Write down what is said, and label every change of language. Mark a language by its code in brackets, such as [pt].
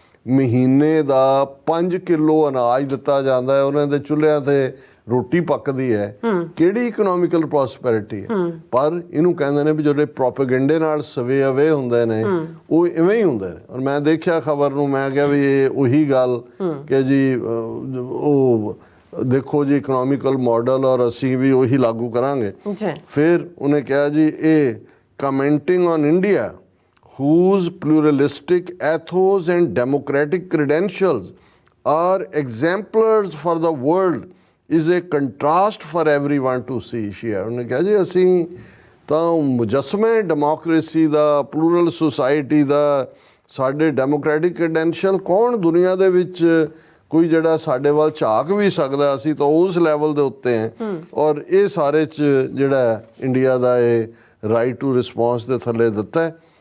[pa] ਮਹੀਨੇ ਦਾ 5 ਕਿਲੋ ਅਨਾਜ ਦਿੱਤਾ ਜਾਂਦਾ ਹੈ, ਉਹਨਾਂ ਦੇ ਚੁੱਲ੍ਹਿਆਂ ਤੇ ਰੋਟੀ ਪੱਕਦੀ ਹੈ, ਕਿਹੜੀ ਇਕਨੋਮਿਕਲ ਪ੍ਰੋਸਪੈਰਿਟੀ ਹੈ? ਪਰ ਇਹਨੂੰ ਕਹਿੰਦੇ ਨੇ ਵੀ ਜਿਹੜੇ ਪ੍ਰੋਪੇਗੈਂਡੇ ਨਾਲ ਸਵੇ ਅਵੇ ਹੁੰਦੇ ਨੇ ਉਹ ਇਵੇਂ ਹੀ ਹੁੰਦੇ ਨੇ। ਔਰ ਮੈਂ ਦੇਖਿਆ ਖਬਰ ਨੂੰ, ਮੈਂ ਕਿਹਾ ਵੀ ਇਹ ਉਹੀ ਗੱਲ ਕਿ ਜੀ ਉਹ ਦੇਖੋ ਜੀ ਇਕਨੋਮਿਕਲ ਮਾਡਲ ਔਰ ਅਸੀਂ ਵੀ ਉਹੀ ਲਾਗੂ ਕਰਾਂਗੇ। ਫਿਰ ਉਹਨੇ ਕਿਹਾ ਜੀ ਇਹ [en] Commenting on India whose pluralistic ethos and democratic credentials are exemplars for the world is a contrast for everyone to see। [pa] ਉਹਨੇ ਕਿਹਾ ਜੀ ਅਸੀਂ ਤਾਂ ਮੁਜੱਸਮੇ ਡੈਮੋਕ੍ਰੇਸੀ ਦਾ, ਪਲੂਰਲ ਸੁਸਾਇਟੀ ਦਾ, ਸਾਡੇ ਡੈਮੋਕ੍ਰੈਟਿਕ ਕ੍ਰੈਡੈਂਸ਼ੀਅਲ ਕੌਣ ਦੁਨੀਆ ਦੇ ਵਿੱਚ ਕੋਈ ਜਿਹੜਾ ਸਾਡੇ ਵੱਲ ਝਾਕ ਵੀ ਸਕਦਾ, ਅਸੀਂ ਤਾਂ ਉਸ ਲੈਵਲ ਦੇ ਉੱਤੇ ਹਾਂ। ਔਰ ਇਹ ਸਾਰੇ 'ਚ ਜਿਹੜਾ ਇੰਡੀਆ ਦਾ ਇਹ ਰਾਈਟ ਟੂ ਰਿਸਪੌਂਸ ਦੇ ਥੱਲੇ ਦਿੱਤਾ ਹੈ।